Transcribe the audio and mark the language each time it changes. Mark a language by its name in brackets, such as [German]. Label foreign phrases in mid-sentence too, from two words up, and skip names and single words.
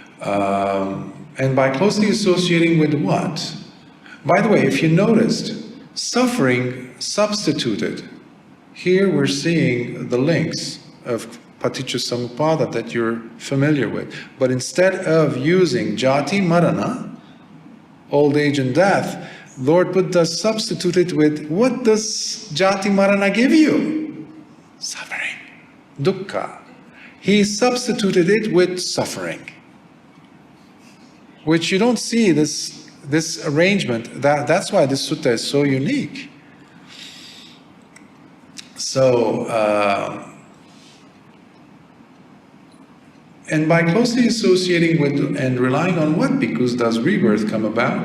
[English] And by closely associating with what? By the way, if you noticed, suffering substituted. Here we're seeing the links of Paticcasamuppada that you're familiar with. But instead of using [Pali] jati marana, [English] old age and death, Lord Buddha substituted with, what does [Pali] jati marana [English] give you? Suffering. Dukkha. He substituted it with suffering. Which you don't see this arrangement. That's why this sutta is so unique. So, and by closely associating with and relying on what bhikkhus does rebirth come about?